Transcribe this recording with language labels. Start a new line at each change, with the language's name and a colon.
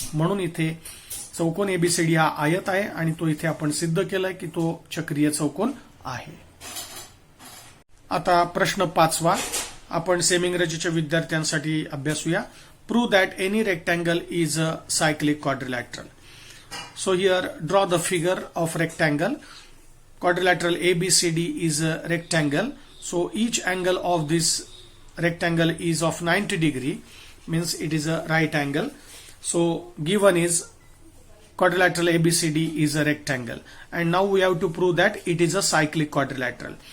Marathi: म्हणून इथे चौकोन एबीसीडी हा आयत आहे आणि तो इथे आपण सिद्ध केलाय की तो चक्रीय चौकोन आहे. आता प्रश्न 5वा आपण सेमी इंग्रजीच्या विद्यार्थ्यांसाठी अभ्यासूया.
English: Prove that any rectangle is a cyclic quadrilateral. So here draw the figure of rectangle. Quadrilateral ABCD is a rectangle. So each angle of this rectangle is of 90 degree, means it is a right angle. So given is quadrilateral ABCD is a rectangle, and now we have to prove that it is a cyclic quadrilateral.